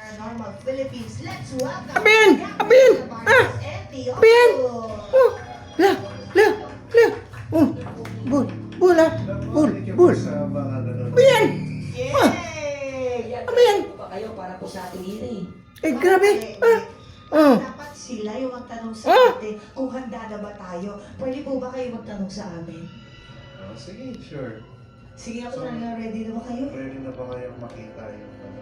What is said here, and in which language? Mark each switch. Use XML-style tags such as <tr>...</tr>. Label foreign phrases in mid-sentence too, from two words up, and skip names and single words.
<en>Paranormal Philippines. Let's welcome Abin! Abin! Ah! Abin! Oh! La! La! La! Oh! Bul! Bul ah! Bul! Bul! Abin! Ah! Yay! Abin!</en> <tl>Pa kayo para po sa ating ina eh. Eh, grabe! Ah! Oh! Dapat sila yung magtanong sa Ah! atin kung handa na ba tayo. Pwede po ba kayo magtanong sa amin? Oh, sige, sure. Sige ako na, ready na ba kayo? Ready na ba kayong makita yung ano?</tl>